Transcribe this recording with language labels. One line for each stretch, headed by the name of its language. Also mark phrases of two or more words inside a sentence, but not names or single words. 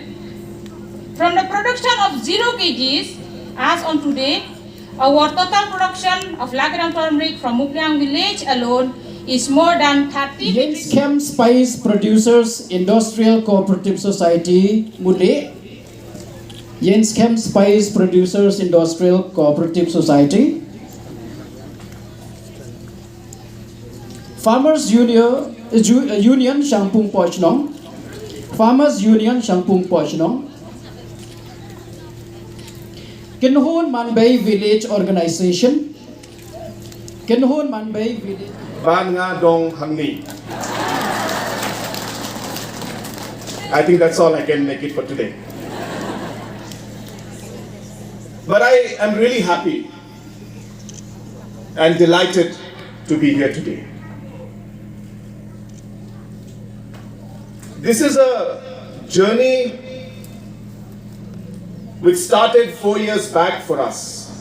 English: From the production of 0 kgs, as on today, our total production of Lakadong turmeric from Mupliang village alone is more than 30 Laskeiñ Spice Producers Industrial Cooperative Society, Mule. Laskeiñ Spice Producers Industrial Cooperative Society. Farmers Union Shaphang Pochnong. Farmers Union Shaphang Pochnong. Kinhun Manbay Village Organization. Kinhun Manbay Village.
Khasi: Ban nga dong hangni.
English: I think that's all I can make it for today. But I am really happy and delighted to be here today. This is a journey which started 4 years back for us.